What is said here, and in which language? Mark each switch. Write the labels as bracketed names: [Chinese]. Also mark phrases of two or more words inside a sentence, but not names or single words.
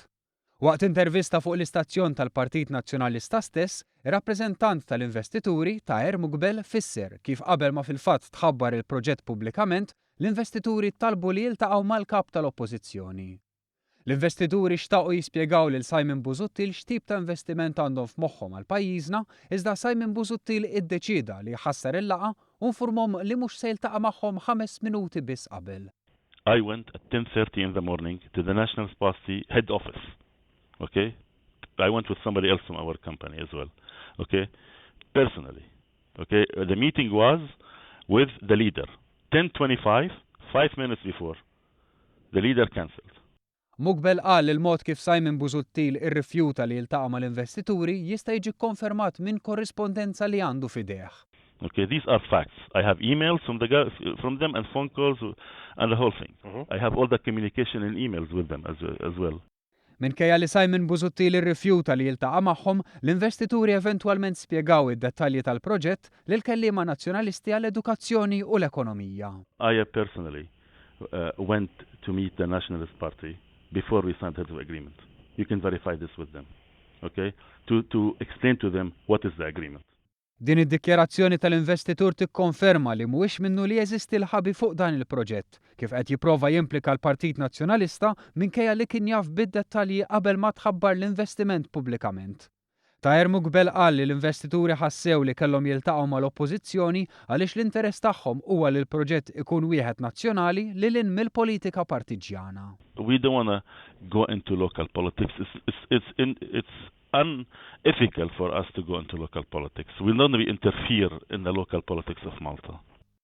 [Maltese] Waqt intervista fuq l-istazzjon tal-Partit Nazzjonalista stess, ir-rappreżentant tal-investituri Taher Muqbel fisser kif qabel ma fil-fatt tħabbar il-proġett pubblikament, l-investituri talbu li jiltaqgħu mal-kap tal-Oppożizzjoni. L-investituri xtaqgħu jispjegaw lil Simon Busuttil x'tip ta' investiment għandhom f'moħħhom għal pajjiżna, iżda Simon Busuttil iddeċida li jħassar il-laqgħa u nfurmhom li mhux se jiltaqa' magħhom 5 minuti biss qabel. [English] I went at 10:30 in the morning to the National Party head office. Okay? I went with somebody else from our company as well. Okay? Personally. Okay? The meeting was with the leader. 10:25, 5 minutes before. The leader cancelled. [Maltese] Muqbel qal il-mod kif Simon Busuttil irrifjuta li jiltaqa' mal-investituri jista' jiġi konfermat minn korrispondenza li għandu f'idejh. [English] Okay, these are facts. I have emails from them and phone calls and the whole thing. I have all the communication and emails with them as well. [Maltese] Minkejja li Simon Busuttil irrifjuta li jiltaqa' magħhom, l-investituri eventwalment spjegaw id-dettalji tal-proġett lil kelliema nazzjonalisti għall-edukazzjoni u l-ekonomija. [English] I personally went to meet the Nationalist Party before we signed the agreement. You can verify this with them. Okay? To explain to them what is the agreement. [Maltese] Din id-dikjarazzjoni tal-investitur tikkonferma li mhuwiex minnu li jeżisti l-ħabi fuq dan il-proġett, kif qed jipprova jimplika l-Partit Nazzjonalista minkejja li kien jaf bid-dettalji qabel ma tħabbar l-investiment pubblikament. Taher Muqbel qal li l-investituri ħassew li kellhom jiltaqgħu mal-Oppożizzjoni għaliex l-interess tagħhom huwa li l-proġett ikun wieħed nazzjonali lil hinn mill-politika partiġjana. [English] We don't want to go into local politics. It's unethical for us to go into local politics. We don't want to interfere in the local politics of Malta.